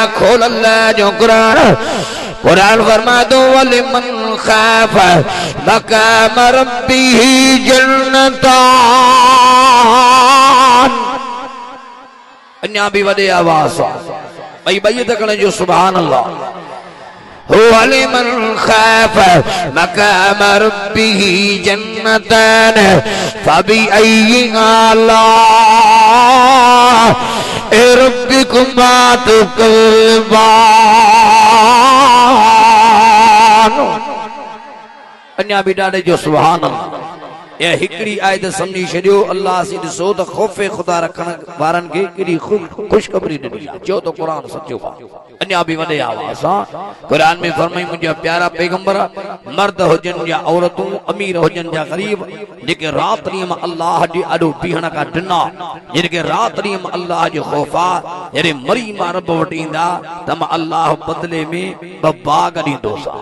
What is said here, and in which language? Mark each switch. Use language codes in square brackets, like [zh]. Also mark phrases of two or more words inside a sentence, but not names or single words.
[sd] खोल अल्लाह जो कुरान फरमादो [ar] ولمن خاف مقام ربه جنتان. [sd] अन्या भी वॾे आवाज़ भई ॿई तकण जो सुभान अल्लाह। [ar] ولمن خاف مقام ربه جنتان فبأي آلاء ربكما تكذبان. [sd] अन्या भी ॾाढे जो सुभान अल्लाह। ये हिकड़ी आयत समझी छड़ियो। अल्लाह से ॾिसो त खौफ़े खुदा रखण वारनि खे केॾी ख़ुशख़बरी ॾिनी आहे। चओ त क़ुरान सचो आहे। अन्या भी वॾे आवाज़ सां क़ुरान में फरमाई मुंहिंजा प्यारा पैगंबर मर्द हुजनि या औरतूं, अमीर हुजनि या ग़रीब, जेके रात ॾींहं मां अल्लाह जे आॾो बीहण खां ॾिना, जेके रात ॾींहं मां अल्लाह जो खौफ़ आहे, जॾहिं मरी मां रब वटि ईंदा त मां अल्लाह बदिले में 2 बाग़ ॾींदोसां।